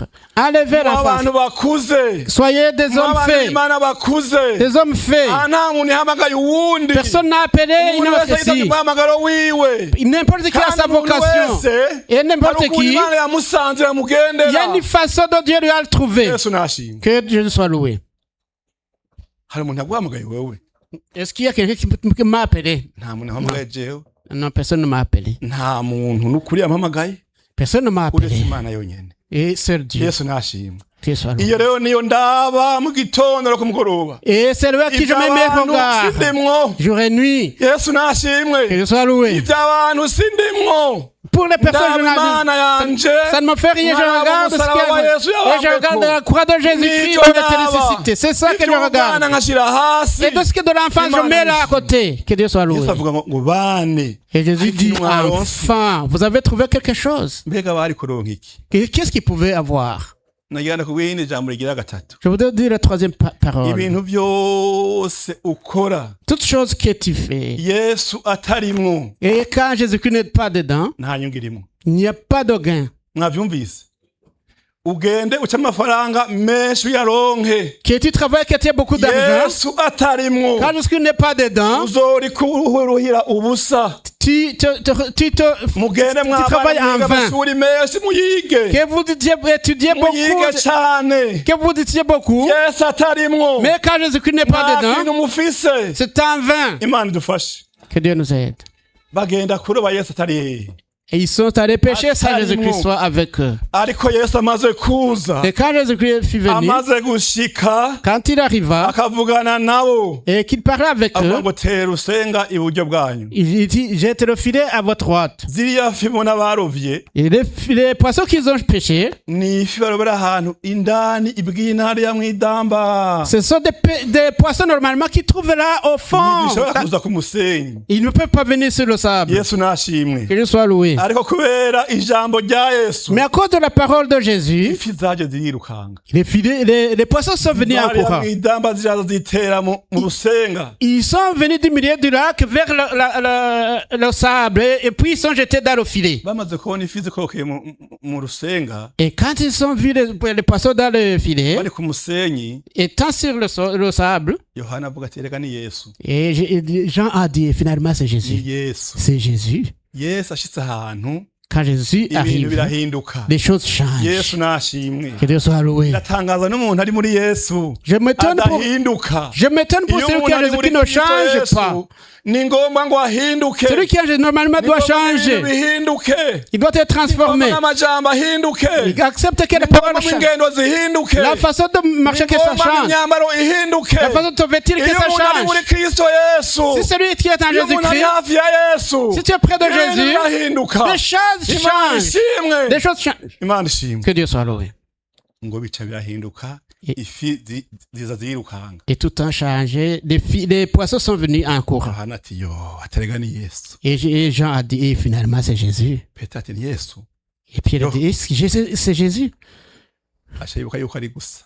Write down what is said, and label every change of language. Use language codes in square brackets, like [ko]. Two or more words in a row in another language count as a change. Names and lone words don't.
[fr] Enlevez l'enfance. [rn] abantu bakuze [fr] Soyez des hommes [rn] abana [fr] faits. [rn] b'Imana bakuze [fr] Des hommes faits. [rn] nta muntu yahamagaye uwundi [fr] Personne n'a appelé une [rn] umuntu [fr] autre [rn] wese yitavye [fr] ici. [rn] umuhamagaro wiwe [fr] N'importe qui a sa [rn] kandi umuntu [fr] vocation. [rn] wese [fr] Et n'importe [rn] hari ukuntu [fr] qui, [rn] Imana yamusanze [fr] il y a [rn] yamugendera [fr] une façon dont Dieu lui a le trouvé. [rn] Yesu nashimwe [fr] Que Dieu soit loué. [rn] hari umuntu yaguhamagaye wewe [fr] Est-ce qu'il y a quelqu'un qui m'a appelé? [rn] nta muntu yahamagaye jewe [fr] Non, personne ne m'a appelé. [rn] nta muntu n'ukuri yampamagaye [fr] Personne ne m'a [rn] uretse [fr] appelé. [rn] Imana yonyene [fr] Et c'est Dieu. [rn] Yesu nashimwe [fr] Dieu soit loué. [rn] iyo rero niyo ndaba mu gitondo no ku mugoroba [fr] Et c'est lui à qui je mets mes [rn] iby'abantu [fr] regards. [rn] sindimwo [fr] Jour et nuit. [rn] Yesu [fr] Que [rn] nashimwe [fr] Dieu soit loué. [rn] iby'abantu sindimwo [fr] Pour les personnes, je [rn] ndaba [fr] n'en [rn] Imana yanje [fr] ça ne me fait rien, je [rn] Mwana [fr] regarde ce qu'il y [rn] w'umusaraba wa [fr] a. [rn] Yesu [fr] Et je regarde la croix de Jésus-Christ [rn] Nicyo [fr] où il était [rn] ndaba. [fr] ressuscité. C'est ça que je [rn] Iby'ubwana [fr] regarde. [rn] nkashira hasi [fr] Et tout ce qui est de l'enfance, je mets là à côté. Que Dieu soit loué. [rn] Yesu avuga ngo bane [fr] Et Jésus dit, [rn] Mwana [fr] enfin, vous avez trouvé quelque chose. [rn] mbega bari kuronka iki [fr] Qu'est-ce qu'il pouvait avoir? [rn] nagenda kubwira irindi jambo rigira gatatu [fr] Je voudrais dire la troisième parole. [rn] ibintu byose ukora [fr] Toute chose que tu fais. [rn] Yesu atarimwo [fr] Et quand Jésus-Christ n'est pas dedans, [rn] nta nyungu irimo [fr] il n'y a pas de gain. [rn] mwavyumvise ugende uca amafaranga menshi uyaronke [fr] Que tu travailles, que tu as beaucoup d'argent. [rn] Yesu atarimwo [fr] Quand Jésus-Christ n'est pas dedans, [rn] uzori kuruhira ubusa [fr] tu [rn] mugende [fr] travailles en [rn] mwabana [fr] vain. [rn] amashuri menshi muyige [fr] Que vous étudiez [rn] muyige [fr] beaucoup. [rn] cane [fr] Que vous étudiez beaucoup. [rn] Yesu atarimwo [fr] Mais quand Jésus-Christ n'est pas [rn] nta kintu [fr] dedans, [rn] mufise [fr] c'est en vain. [rn] Imana idufashe [fr] Que Dieu nous aide. [rn] bagenda kuroba Yesu atari [fr] Et ils sont allés pêcher sans Jésus-Christ soit avec eux. [rn] ariko Yesu amaze kuza [fr] Et quand Jésus-Christ fut venu, [rn] amaze gushika [fr] quand il arriva [rn] akavugana nabo [fr] et qu'il parlait avec [rn] avuga [fr] eux, [rn] ngo tera usenga iburyo bwanyu [fr] il dit, jette le filet à votre droite. [rn] ziriya fi mubona barovye [fr] Et les poissons qu'ils ont pêchés, [rn] ni ifi barobera ahantu indani ibw'intara ya mwidamba [fr] ce sont des poissons normalement qui trouvent là au fond. [rn] ntibishobora kuza ku musenyi [fr] Ils ne peuvent pas venir sur le sable. [rn] Yesu nashimwe [fr] Que Dieu soit loué. [rn] ariko kubera ijambo rya Yesu [fr] Mais à cause de la parole de Jésus, [rn] ifi zaje zirirukanga [fr] les poissons sont venus en [rn] Intara ya [fr] courant. [rn] mwidamba ziraza zitera mu rusenga [fr] Ils sont venus du milieu du lac vers le sable et puis ils sont jetés dans le filet. [rn] bamaze kubona ifi zikorokeye mu rusenga [fr] Et quand ils ont vu les poissons dans le filet, [rn] bari ku musenyi [fr] étant sur le sable, [rn] Yohana avuga ati reka ni Yesu [fr] et Jean a dit finalement c'est [rn] ni [fr] Jésus. [rn] Yesu [fr] C'est Jésus. [rn] Yesu ashitse ahantu [fr] quand Jésus [rn] ibintu [fr] arrive, [rn] birahinduka. [fr] les choses changent. [rn] Yesu nashimwe. [fr] Que Dieu soit loué. [rn] Biratangaza n'umuntu ari muri Yesu [fr] Je m'étonne pour [rn] adahinduka. [fr] celui qui a Jésus qui ne change pas. [rn] Ni ngombwa ngo ahinduke. [fr] Celui qui a Jésus normalement doit changer. [rn] Bihinduke. [fr] Il doit être transformé. [rn] N'amajambo ahinduke. [fr] Il accepte que les paroles changent. [rn] Ingendo zihinduke. [fr] La façon de marcher que ça change. [rn] Imyambaro ihinduke. [fr] La façon de te vêtir que ça change. [rn] muri Kristo Yesu. [fr] Si celui qui est en Jésus-Christ, [rn] hafi ya Yesu. [fr] si tu es près de Jésus, [rn] ahinduka. [fr] les choses changent. Les choses changent. [rn] Imana ishimwe. [fr] Que Dieu soit loué. [rn] Ngo bica birahinduka. Ifi ziza zirukanga. [fr] Et tout a changé. Les poissons sont venus en courant. [rn] Yohana ati yo atarega ni Yesu. [fr] Et Jean a dit, et finalement, c'est Jésus. [rn] Petero ati ni Yesu. [fr] Et Pierre a dit, c'est Jésus. [rn] Ashibuka yuko ari gusa.